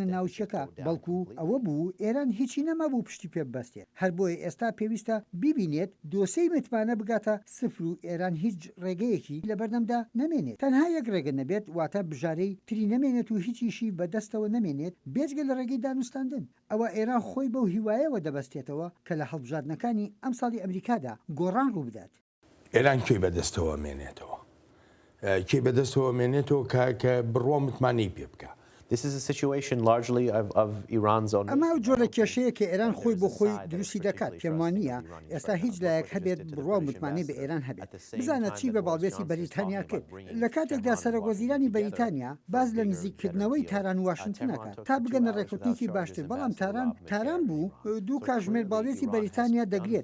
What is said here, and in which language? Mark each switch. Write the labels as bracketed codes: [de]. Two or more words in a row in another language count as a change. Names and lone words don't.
[ckb] ناوچەکە بەڵکو ئەوە بوو ئێران هیچی نەمابوو پشتی پێ ببەستێت هەر بۆیە ئێستا پێویستە بیبینێت دۆسەی متمانە بگاتە سفر و ئێران هیچ ڕێگەیەکی لە بەردەمدا نەمێنێت تەنها یەک ڕێگە نەبێت واتە بژارەی تری نەمێنێت و هیچیشی بەدەستەوە نەمێنێت بێجگە لە ڕێگەی دانوستاندن ئەوە ئێران خۆی بەو هیوایەوە دەبەستێتەوە کە لە هەڵبژاردنەکانی ئەم ساڵی ئەمریکادا گۆڕان ڕوو بدات ئێران کێ بەدەستەوە مێنێتەوە کێ بەدەستەوە مێنێتەوە کە بڕۆ متمانەی پێ بکە. [en] This is a situation largely of Iran's own. [ckb] ئەمە ئەو جۆرە کێشەیە کە ئێران خۆی بۆ خۆی دروستی دەکات پێم وانە ئێستا هیچ لایەک هەبێت بڕوا متمانەی بە ئێران هەبێت بزانە چی بە باڵبێتی بەریتانیا کرد لە کاتێکدا سەرۆکوەزیرانی بەریتانیا باز لە نزیککردنەوەی تاران واشنگتنەکە تا بگەنە ڕێکوتنیکی باشتر بەڵام تاران بوو دوو کاژمێر باڵێتی بەریتانیا دەگرێت